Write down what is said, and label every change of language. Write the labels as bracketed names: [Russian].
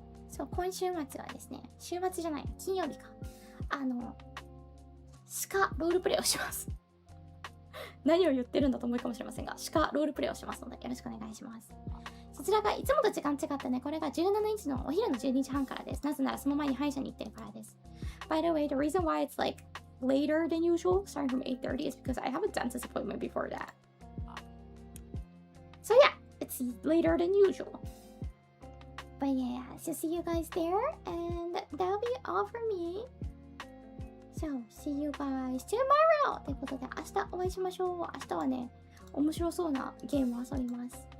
[Japanese] そう、今週末はですね、週末じゃない、金曜日か。鹿ロールプレイをします。何を言ってるんだと思うかもしれませんが、鹿ロールプレイをしますので、よろしくお願いします。そちらがいつもと時間違ってね、これが17日のお昼の12時半からです。なぜならその前に歯医者に行ってるからです。 [English] By the way, the reason why it's like later than usual, starting from 8:30 is because I have a dentist appointment before that. So yeah, it's later than usual. But yeah, so see you guys there, and that'll be all for me. So, see you guys tomorrow! [Japanese] ということで、明日お会いしましょう。明日はね、面白そうなゲームを遊びます。